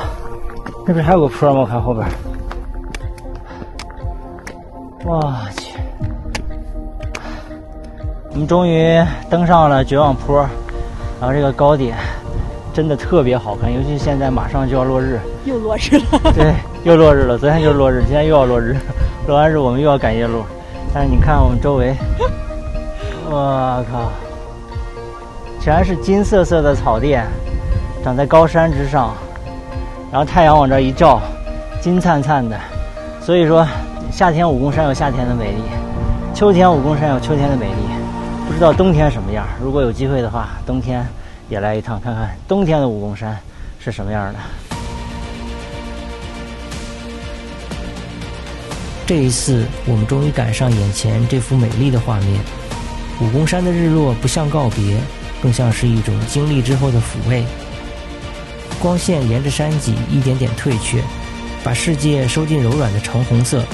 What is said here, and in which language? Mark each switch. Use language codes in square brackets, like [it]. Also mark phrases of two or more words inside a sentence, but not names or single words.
[zh] 那邊還有個坡嗎？我看後邊。我去，我們終於登上了絕望坡，然後這個高點真的特別好看，尤其是現在馬上就要落日。又落日了。對，又落日了。昨天就是落日，今天又要落日。落完日我們又要趕夜路。但是你看我們周圍，我靠，全是金色色的草甸，長在高山之上，然後太陽往這一照，金燦燦的。所以說夏天武功山有夏天的美丽，秋天武功山有秋天的美丽，不知道冬天什麼樣。如果有機會的話，冬天也來一趟，看看冬天的武功山是什麼樣的。這一次，我們終於趕上眼前這幅美麗的畫面。武功山的日落不像告別，更像是一種經歷之後的撫慰。光線沿着山脊一點點退卻，把世界收進柔軟的橙紅色。